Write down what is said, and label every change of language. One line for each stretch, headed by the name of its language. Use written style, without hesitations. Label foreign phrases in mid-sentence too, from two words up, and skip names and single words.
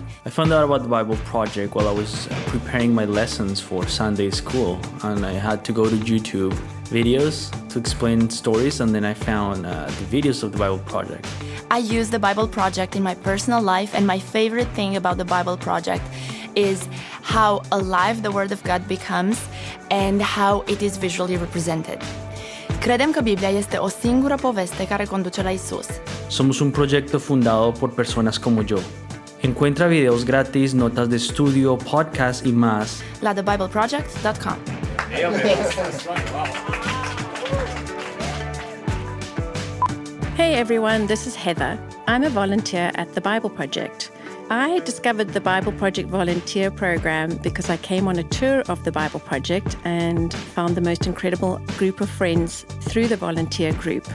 English: I found out about the Bible Project while I was preparing my lessons for Sunday school, and I had to go to YouTube videos to explain stories, and then I found the videos of the Bible Project. I use the Bible Project in my personal life, and my favorite thing about the Bible Project is how alive the Word of God becomes and how it is visually represented.
Romanian: Credem că Biblia este o singură poveste care conduce la Isus.
Spanish: Somos un proyecto fundado por personas como yo. Encuentra videos gratis, notas de estudio, podcasts y más
Romanian: la thebibleproject.com.
English: Hey everyone, this is Heather. I'm a volunteer at the Bible Project. I discovered the Bible Project volunteer program because I came on a tour of the Bible Project and found the most incredible group of friends through the volunteer group.